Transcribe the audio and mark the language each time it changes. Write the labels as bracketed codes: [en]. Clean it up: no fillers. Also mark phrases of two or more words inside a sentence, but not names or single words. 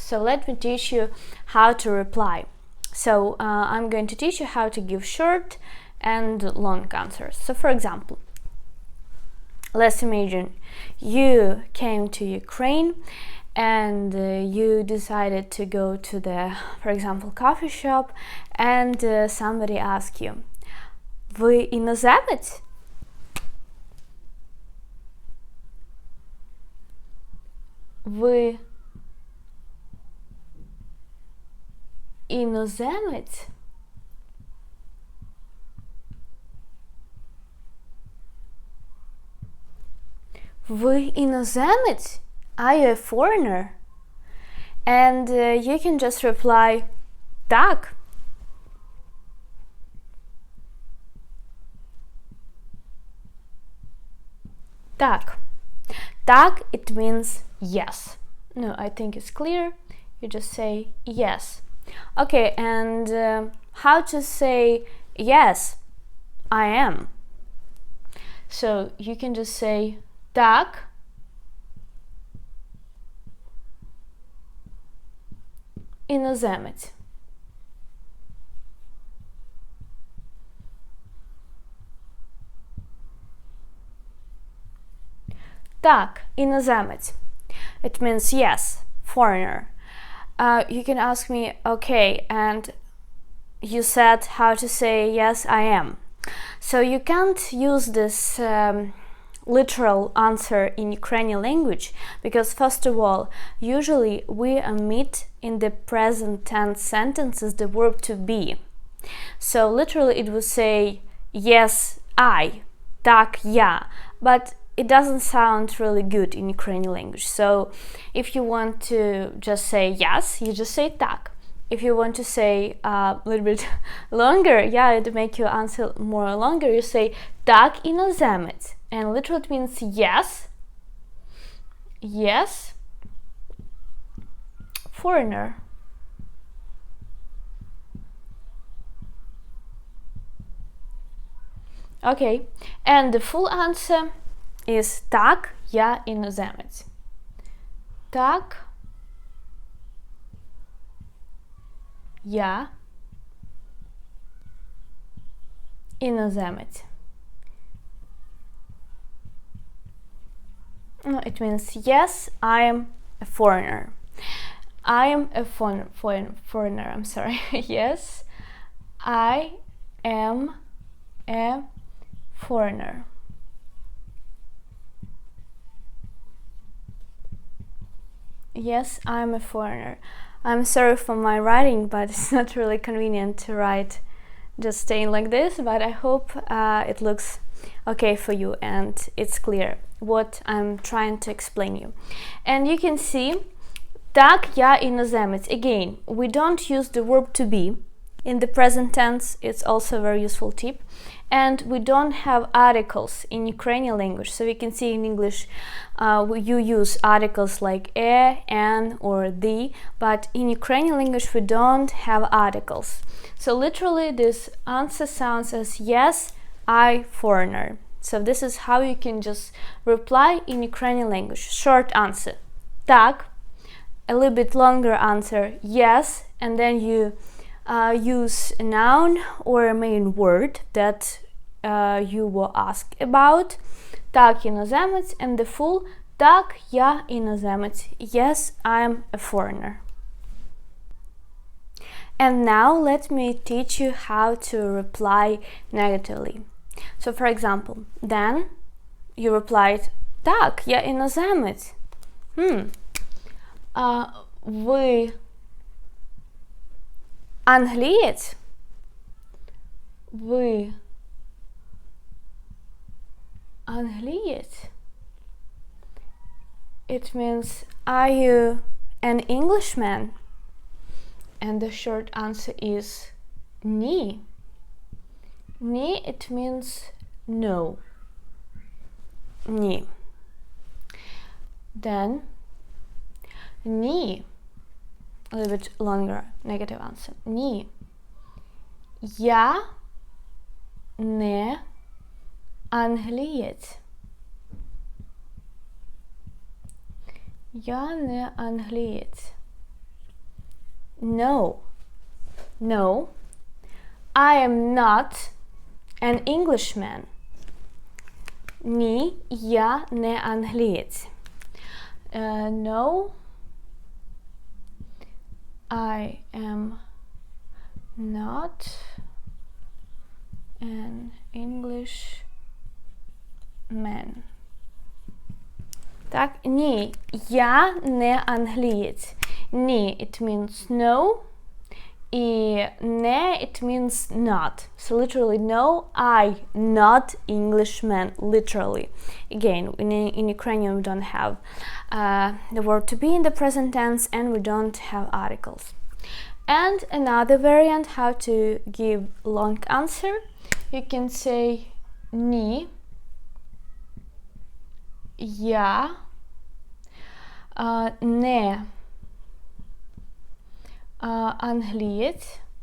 [en] So let me teach you how to reply. So I'm going to teach you how to give short and long answers. So for example, let's imagine you came to Ukraine and you decided to go to the, for example, coffee shop, and somebody asked you, [uk] "Ви іноземець?" Ви іноземець? Ви іноземець? [en] Are you a foreigner? And you can just reply, [uk] так. Так. Так, [en] it means yes. No, I think it's clear. You just say yes. Okay, and how to say yes, I am. So you can just say [uk] так, іноземець. [en] Так, іноземець. It means yes, foreigner. You can ask me, okay, and you said how to say yes, I am. So you can't use this literal answer in Ukrainian language because, first of all, usually we omit in the present tense sentences the verb to be. So literally it would say yes, I, [uk] так, я, [en] but it doesn't sound really good in Ukrainian language. So if you want to just say yes, you just say так. If you want to say a little bit longer, yeah, to make your answer more longer, you say [uk] так, іноземець. [en] And literally it means yes, yes, foreigner. Okay, and the full answer is [uk] так, я іноземець. Так, я іноземець. [en] No, it means yes, I am a foreigner. I am a foreigner, I'm sorry. Yes, I am a foreigner. Yes, I'm a foreigner. I'm sorry for my writing, but it's not really convenient to write just staying like this, but I hope it looks okay for you and it's clear what I'm trying to explain you. And you can see, [uk] так, я іноземець. [en] Again, we don't use the verb to be in the present tense. It's also a very useful tip. And we don't have articles in Ukrainian language. So we can see in English you use articles like an, or the, but in Ukrainian language we don't have articles. So literally this answer sounds as yes, I, foreigner. So this is how you can just reply in Ukrainian language. Short answer, так. A little bit longer answer, yes, and then you use a noun or a main word that you were asked about. [uk] Так, іноземець, [en] and the full [uk] так, я іноземець. [en] Yes, I'm a foreigner. And now let me teach you how to reply negatively. So for example, then you replied, [uk] так, я іноземець. Ви англієць? Ви англієць? [en] It means, are you an Englishman? And the short answer is ні. [uk] Ні, [en] it means no. [uk] Ні. Then ні. [en] A little bit longer negative answer. [uk] Ні. Я не англієць. Я не англієць. [en] No. No. I am not an Englishman. [uk] Ні, я не англієць. [en] No. I am not an Englishman. [uk] Так, ні, я не англієць. Ні, [en] it means no. [uk] І не, [en] it means not. So literally, no, I not Englishman, literally. Again, in Ukrainian we don't have the verb to be in the present tense, and we don't have articles. And another variant, how to give long answer, you can say [uk] ні, я не англієць.